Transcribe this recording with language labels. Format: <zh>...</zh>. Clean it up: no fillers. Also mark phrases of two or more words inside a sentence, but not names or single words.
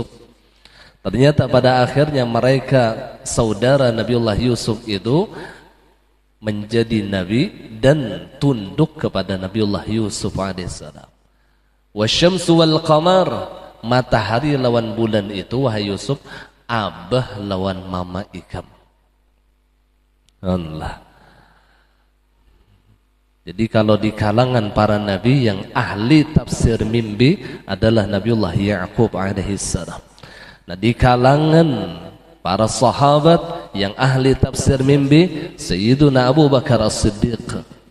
<id>Ternyata pada akhirnya mereka saudara Nabiullah Yusuf itu menjadi nabi dan tunduk kepada Nabiullah Yusuf alaihissalam.</id> <ar>والشمس والقمر,</ar> <bjn>matahari lawan bulan itu wahai Yusuf, abah lawan mama ikam.</bjn> <id>Allah. Jadi kalau di kalangan para nabi yang ahli tafsir mimpi adalah Nabiullah Ya'qub alaihissalam. Nah di kalangan para sahabat yang ahli tafsir mimpi Sayyiduna Abu Bakar As-Siddiq.</id>